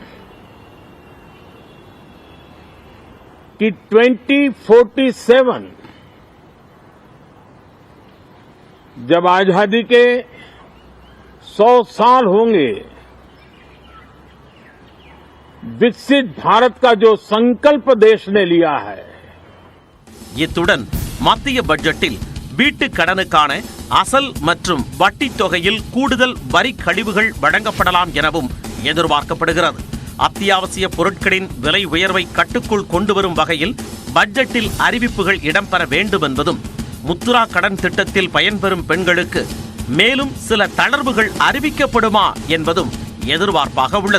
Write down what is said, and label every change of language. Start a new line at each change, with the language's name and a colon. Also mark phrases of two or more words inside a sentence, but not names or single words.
Hindi: कि 2047 जब आजादी के 100 साल होंगे, विकसित भारत का जो संकल्प देश ने लिया है,
Tamil: இத்துடன் மத்திய பட்ஜெட்டில் வீட்டு கடனுக்கான அசல் மற்றும் வட்டி தொகையில் கூடுதல் வரி கழிவுகள் வழங்கப்படலாம் எனவும் எதிர்பார்க்கப்படுகிறது. அத்தியாவசிய பொருட்களின் விலை உயர்வை கட்டுக்குள் கொண்டு வரும் வகையில் பட்ஜெட்டில் அறிவிப்புகள் இடம்பெற வேண்டும் என்பதும், முத்ரா கடன் திட்டத்தில் பயன்பெறும் பெண்களுக்கு மேலும் சில தளர்வுகள் அறிவிக்கப்படுமா என்பதும் எதிர்பார்ப்பாக உள்ளது.